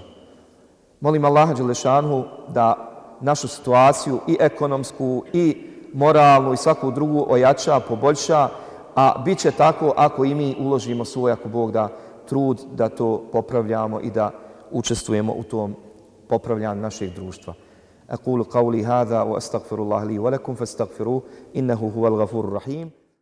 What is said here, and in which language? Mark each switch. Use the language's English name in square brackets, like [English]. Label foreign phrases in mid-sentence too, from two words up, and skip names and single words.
[Bosnian] Molim Allaha dželešanu da našu situaciju i ekonomsku i moralnu i svaku drugu ojača, poboljša, a bit će tako ako i mi uložimo svoj, ako Bog da, trud da to popravljamo i da učestvujemo u tom popravljanju našeg društva. [Arabic] أقول قولي هذا وأستغفر الله لي ولكم فاستغفروه إنه هو الغفور الرحيم